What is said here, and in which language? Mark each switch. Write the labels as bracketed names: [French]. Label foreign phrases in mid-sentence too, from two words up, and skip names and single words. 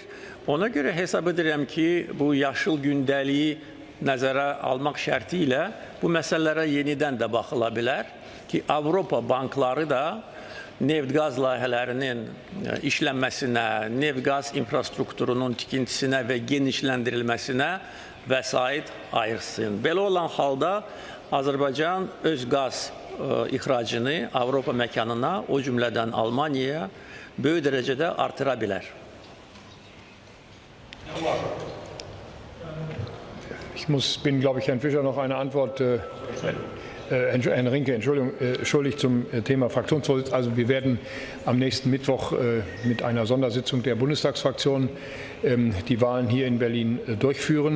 [Azerbaijani] Ona görə hesab edirəm ki, bu yaşıl gündəliyi nəzərə almaq şərti ilə bu məsələlərə yenidən də baxıla bilər ki, Avropa bankları da neft-qaz layihələrinin işlənməsinə, neft-qaz infrastrukturunun tikintisinə və genişləndirilməsinə vəsait ayırsın. Belə olan halda Azərbaycan öz qaz ixracını Avropa məkanına, o cümlədən Almaniyaya böyük dərəcədə artıra bilər. [German] Ich bin, glaube ich, Herrn Fischer noch eine Antwort, Herrn Rinke, entschuldigt zum Thema Fraktionsvorsitz. Also wir werden am nächsten Mittwoch mit einer Sondersitzung der Bundestagsfraktion die Wahlen hier in Berlin durchführen.